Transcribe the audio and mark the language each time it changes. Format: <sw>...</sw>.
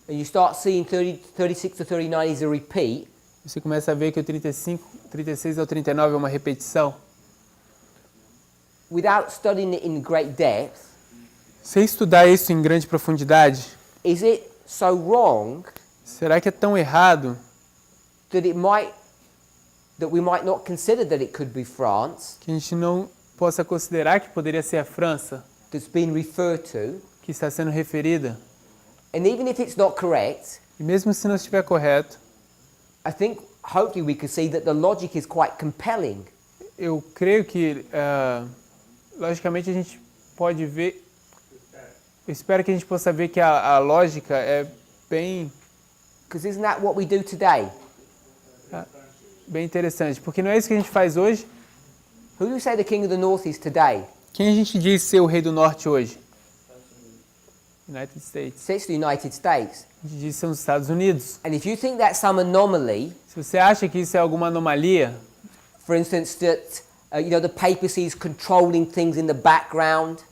<en>and you start seeing 36 to 39 is a repeat,</en> <pt>você começa a ver que o 35, 36 ao 39 é uma repetição.</pt> <en>without studying it in great depth,</en> <pt>Sem estudar isso em grande profundidade,</pt> <en>is it so wrong</en> <pt>será que é tão errado</pt> <en>that we might not consider that it could be France</en> <pt>que a gente não possa considerar que poderia ser a França</pt> <en>that's been referred to?</en> <pt>que está sendo referida?</pt> <en>And even if it's not correct,</en> <pt>E mesmo se não estiver correto,</pt> <en>I think hopefully we can see that the logic is quite compelling.</en> <pt>eu creio que, logicamente, a gente pode ver, eu espero que a gente possa ver que a lógica é bem...</pt> <en>Because isn't that what we do today?</en> <pt>Bem interessante, porque não é isso que a gente faz hoje.</pt> <en>Who do you say the king of the north is today?</en> <pt>Quem a gente diz ser o rei do norte hoje?</pt> <en>United States. It's the United States.</en> <pt>A gente diz que são os Estados Unidos.</pt> <en>And if you think that's some anomaly,</en> <pt>se você acha que isso é alguma anomalia,</pt> <en>for instance, that the papacy is controlling things in the background.</en>